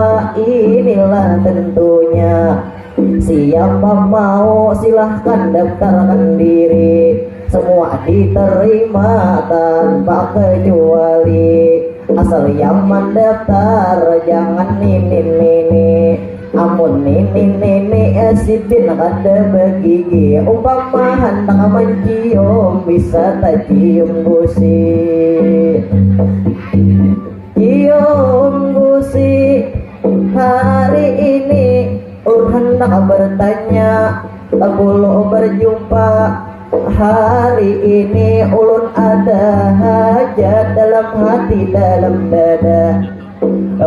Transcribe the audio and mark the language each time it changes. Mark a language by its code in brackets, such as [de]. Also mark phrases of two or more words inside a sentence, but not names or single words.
[id] Inilah tentunya. Siapa mau silahkan daftarkan diri. Semua diterima tanpa kecuali. Asal yang mendaftar jangan nini. [bjn] Amun nini Sidin kada begigi. Umpama hendak mencium bisa tak cium gusi. Cium gusi. [id] Hari ini hendak bertanya, belum berjumpa. [bjn] Hari ini ulun ada hajat dalam hati dalam dada.